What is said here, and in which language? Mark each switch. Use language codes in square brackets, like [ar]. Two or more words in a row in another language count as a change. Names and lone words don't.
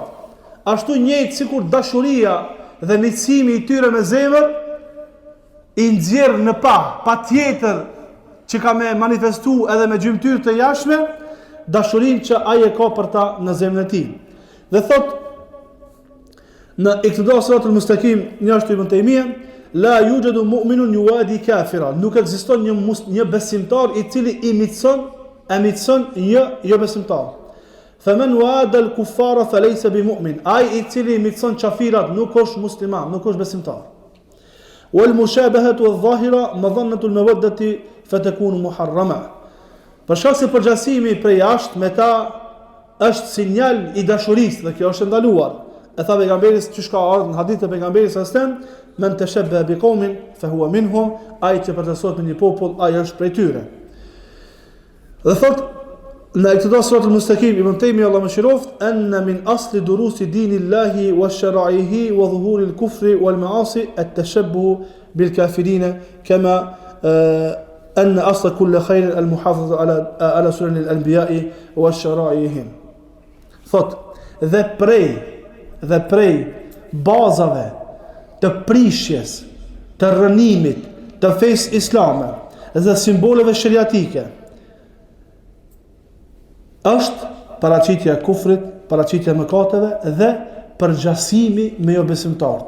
[sq] Ashtu njëjtë sikur dashuria dhe miqësimi i tyre me zemër i nxjerr në pa tjetër që ka me manifestu edhe me gjymtyrë të jashtme dashurinë që ai e ka për ta në zemrën e tij. Dhe thot në Iqtida Siratul Mustaqim, njështu Ibn Taymiyah, [ar] لا يوجد مؤمن يواد كافرا. [sq] Nuk ekziston një besimtar i cili i miqson jo besimtar. [ar] فمن واد الكفار فليس بمؤمن. [sq] Ai i cili i miqson kafirat nuk është musliman, nuk është besimtar. [ar] والمشابهة الظاهرة مظنة المودة فتكون محرمة. [sq] Për shkak se përgjasimi prej jashtë me ta është sinjal i dashurisë dhe kjo është ndaluar. E tha pejgamberi që ka ardhur në hadith të pejgamberit [ar] صلى الله عليه وسلم: "من تشبه بقوم فهو منهم", [sq] ai që përtasohet me një popull, ai është prej tyre. Dhe thot në Iqtida Siratul Mustaqim, Ibn Taymi Allah më shiroft, [ar] أن من أصل دروس دين الله وشرائعه وظهور الكفر والمعاصي التشبه بالكافرين كما أن أصل كل خير المحافظة على سنن الأنبياء وشرائعهم. [sq] Thot, dhe prej bazave të prishjes, të rënimit, të fesë islame dhe simboleve shariatike është paraqitja e kufrit, paraqitja e mëkateve dhe përgjasimi me jo besimtarët.